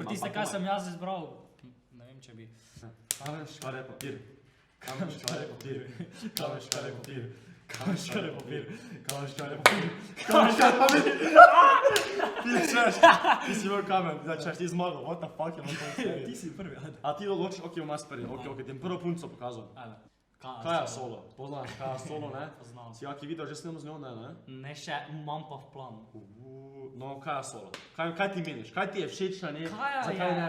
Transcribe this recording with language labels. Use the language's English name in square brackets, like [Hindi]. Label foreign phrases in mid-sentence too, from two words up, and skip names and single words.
[Slovenian] Dobro, tiste, ampak kaj sem jaz izbral, ne vem, če bi. Kamen, škare, papir. Kamen, škare, papir. Kamen, škare, papir. Kamen, škare, papir. Kamen, škare, papir. Kamen, škare, papir. Ti si bil kamen, zdaj češ ti zmagal, [English] what the fuck [Slovenian] je na tom seriji. Ti si prvi, ajde. A ti odločiš, ok, bom jaz prvi, ok, ti prvo punco pokazal. Ajde. Kaja Solo, poznaš Kaja Solo, ne? Poznam. Si jaki video že snemal z njo, ne? Ne še, imam pa v planu. No, Kaja Solo. Kaj ti meniš? Kaj ti je všeč na njej? Kaja Zakaj je-